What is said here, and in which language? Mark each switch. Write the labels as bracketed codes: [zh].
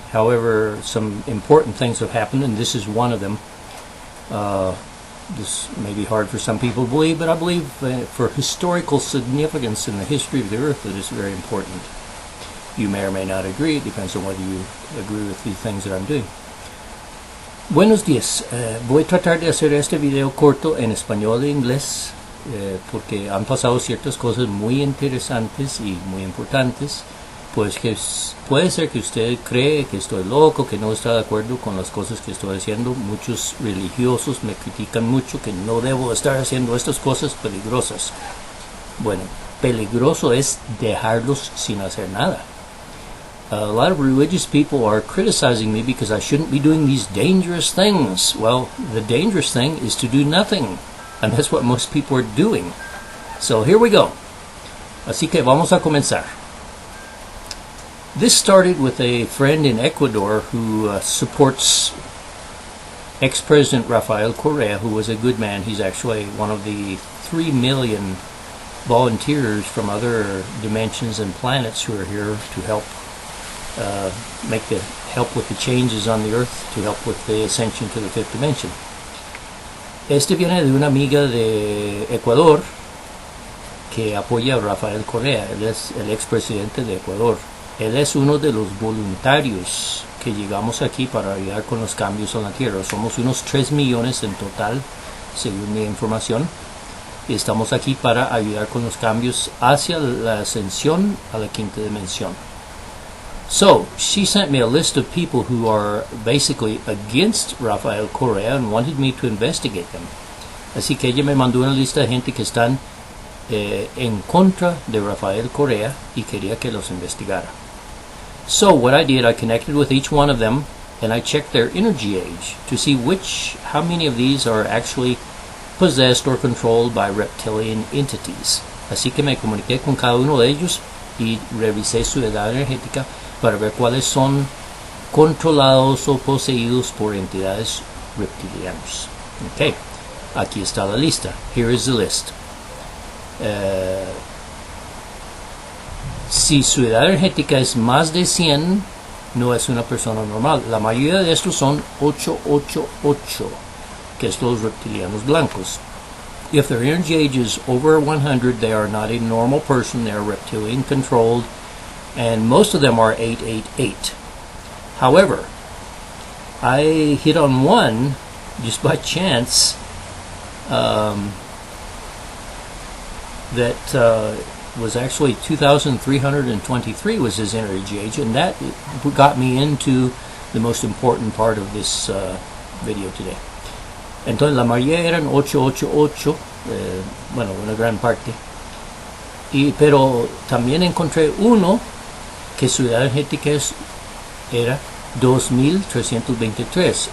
[en] However, some important things have happened and this is one of them. This may be hard for some people to believe, but I believe for historical significance in the history of the earth it is very important. You may or may not agree. It depends on whether you agree with the things that I'm doing. [es] Buenos días, voy a tratar de hacer este video corto en español e inglés porque han pasado ciertas cosas muy interesantes y muy importantes. Pues que puede ser que usted cree que estoy loco, que no está de acuerdo con las cosas que estoy haciendo. Muchos religiosos me critican mucho que no debo estar haciendo estas cosas peligrosas. Bueno, peligroso es dejarlos sin hacer nada. [en] A lot of religious people are criticizing me because I shouldn't be doing these dangerous things. Well, the dangerous thing is to do nothing, and that's what most people are doing. So here we go. [es] Así que vamos a comenzar. [en] This started with a friend in Ecuador who supports ex-President Rafael Correa, who was a good man. He's actually one of the 3 million volunteers from other dimensions and planets who are here to help help with the changes on the earth, to help with the ascension to the fifth dimension. [es] Este viene de una amiga de Ecuador que apoya a Rafael Correa. Él es el expresidente de Ecuador. Él es uno de los voluntarios que llegamos aquí para ayudar con los cambios en la Tierra. Somos unos 3 millones en total, según mi información, y estamos aquí para ayudar con los cambios hacia la ascensión a la quinta dimensión. [en] So, she sent me a list of people who are basically against Rafael Correa and wanted me to investigate them. [es] Así que ella me mandó una lista de gente que están en contra de Rafael Correa y quería que los investigara. [en] So, what I did, I connected with each one of them and I checked their energy age to see how many of these are actually possessed or controlled by reptilian entities. [es] Así que me comuniqué con cada uno de ellos y revisé su edad energética para ver cuáles son controlados o poseídos por entidades reptilianos. Ok, aquí está la lista. [en] Here is the list. [es] Si su edad energética es más de 100, no es una persona normal. La mayoría de estos son 888, que es los reptilianos blancos. [en] If their energy age is over 100, they are not a normal person. They are reptilian controlled, and most of them are 888. However, I hit on one just by chance that was actually 2,323 was his energy age, and that got me into the most important part of this video today. [es] Entonces la mayoría eran 888, bueno, una gran parte. Pero también encontré uno que su edad energética era 2,323.